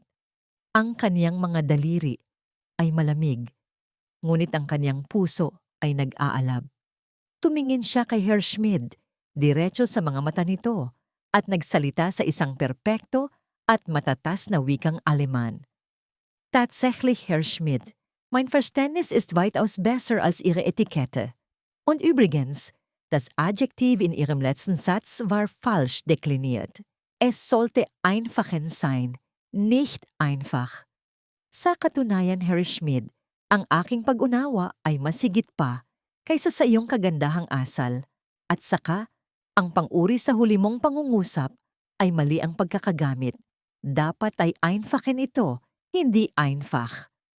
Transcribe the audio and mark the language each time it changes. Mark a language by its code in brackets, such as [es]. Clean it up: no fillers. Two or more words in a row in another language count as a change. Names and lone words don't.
[tl] Ang kaniyang mga daliri ay malamig, ngunit ang kaniyang puso ay nag-aalab. Tumingin siya kay Herr Schmidt, diretso sa mga mata nito, at nagsalita sa isang perpekto at matatas na wikang Aleman. [de] Tatsächlich, Herr Schmidt, mein Verständnis ist weitaus besser als Ihre Etikette. Und übrigens, das Adjektiv in Ihrem letzten Satz war falsch dekliniert. Es sollte einfachen sein. Nicht einfach. [tl] Sa katunayan, Herr Schmidt, ang aking pag-unawa ay masigit pa kaysa sa iyong kagandahang asal. At saka, ang pang-uri sa huli mong pangungusap ay mali ang pagkakagamit. dapat ay einfachen ito, hindi einfach.